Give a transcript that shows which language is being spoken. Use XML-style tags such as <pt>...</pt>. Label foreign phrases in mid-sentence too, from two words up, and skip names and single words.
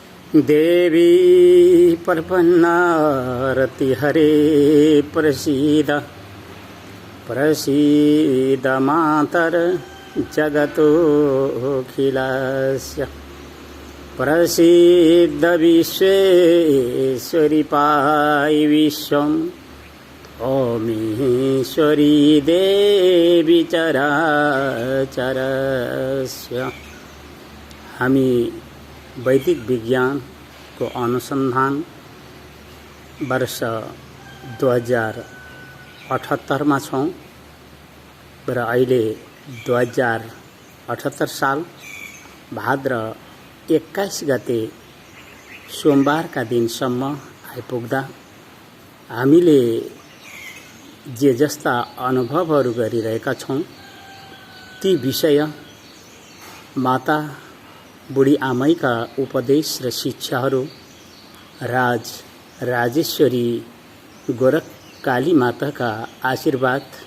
<sa>देवी प्रपन्नारति हरे प्रसीद मातर जगतोऽखिलस्य प्रसीद विश्वेश्वरी पाहि विश्वम् ओमीश्वरी देवी चराचरस्य।</sa> <ne>हामी वैदिक विज्ञान को अनुसंधान वर्ष 2078 में छौं र अहिले 2078 साल भाद्र 21 गते सोमबार का दिनसम्म आइपुग्दा हामीले जे जस्ता अनुभवहरू गरिरहेका छौं ती विषय माता बुढी आमैका उपदेश र शिक्षाहरू राजेश्वरी गोरखकाली माताका आशीर्वाद</ne>